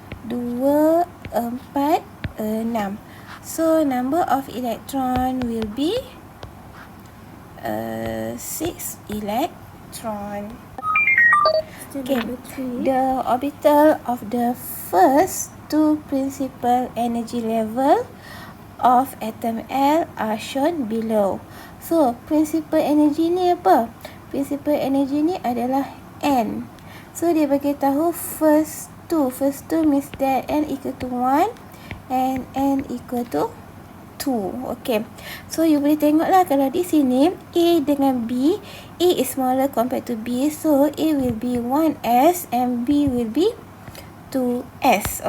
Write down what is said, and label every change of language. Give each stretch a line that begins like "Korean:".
English: 2, 4, 6. So number of electron will be 6 electron. Okay, the orbital of the first two principal energy level of atom L are shown below. So principal energy
Malay: ni apa?
English: Principal energy
Malay: ni adalah N.
English: So
Malay: dia bagi tahu
English: first two means that N equal to 1 and N equal to 2. Okay, so you
Malay: boleh tengok lah, kalau di sini
English: A
Malay: dengan
English: B, A is smaller compared to B, so A will be 1s and B will be 2s.